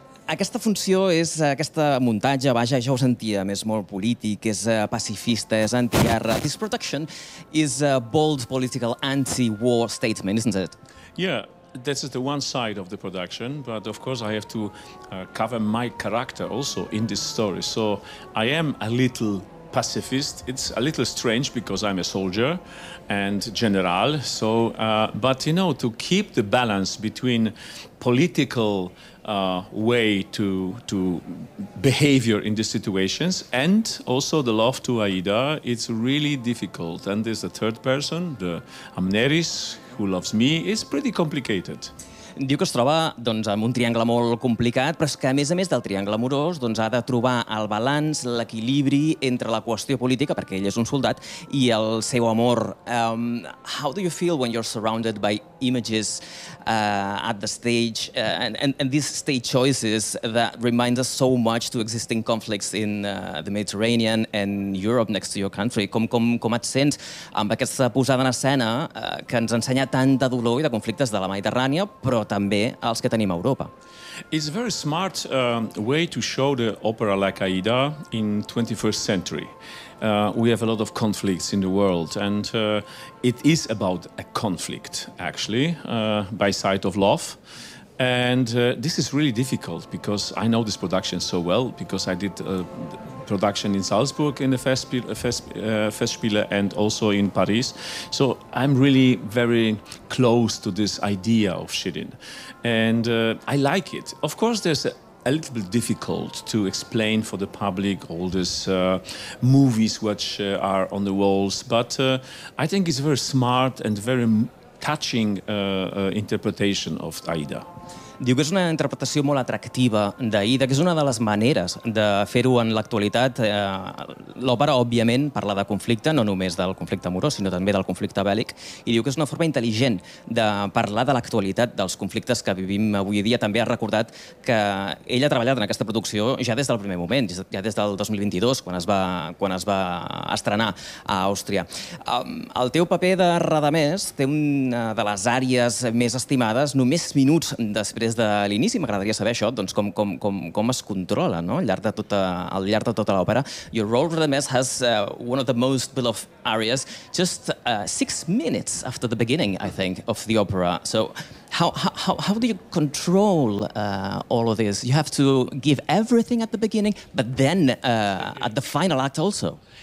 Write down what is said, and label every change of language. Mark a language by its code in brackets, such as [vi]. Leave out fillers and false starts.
[ca] Aquesta funció és aquesta muntatge, vaja, ja ho sentia, és molt polític, és pacifista, és anti-guerra. [en] This production is a bold political anti-war statement, isn't it? Yeah, this is the one side of the production, but of course I have to cover my character also in this story. So I am a little pacifist. It's a little strange because I'm a soldier and general. So, but you know, to keep the balance between political way to behavior in these situations and also the love to Aïda, it's really difficult. And there's a third person, the Amneris, who loves me. It's pretty complicated. [ca] Diu que es troba, doncs, en un triangle molt complicat, però és que, a més del triangle amorós, doncs, ha de trobar el balanç, l'equilibri entre la qüestió política, perquè ell és un soldat, i el seu amor. [en] How do you feel when you're surrounded by images at the stage and these stage choices that remind us so much to existing conflicts in the Mediterranean and Europe next to your country? [ca] Com et sents amb aquesta posada en escena que ens ensenya tant de dolor i de conflictes de la Mediterrània, però també els que tenim a Europa? [en] It's a very smart way to show the opera like Aïda in 21st century. We have a lot of conflicts in the world, and it is about a conflict, actually, by side of love. And this is really difficult because I know this production so well, because I did a production in Salzburg in the Festspiele and also in Paris. So I'm really very close to this idea of Shirin. And I like it. Of course, there's a little bit difficult to explain for the public all these movies which are on the walls, but I think it's very smart and very touching interpretation of Aïda. [ca] Diu que és una interpretació molt atractiva d'Aïda, que és una de les maneres de fer-ho en l'actualitat. L'òpera, òbviament, parla de conflicte, no només del conflicte amorós, sinó també del conflicte bèl·lic, i diu que és una forma intel·ligent de parlar de l'actualitat, dels conflictes que vivim avui dia. També ha recordat que ella ha treballat en aquesta producció ja des del primer moment, ja des del 2022, quan es va estrenar a Àustria. El teu paper de Radamés té una de les àries més estimades només minuts després de l'inici. M'agradaria saber això, doncs com es controla, no? al llarg de tota l'òpera. [en] Your role, Radamés, has one of the most beloved arias just 6 minutes after the beginning, I think, of the opera. So how do you control all of this? You have to give everything at the beginning, but then at the final act also.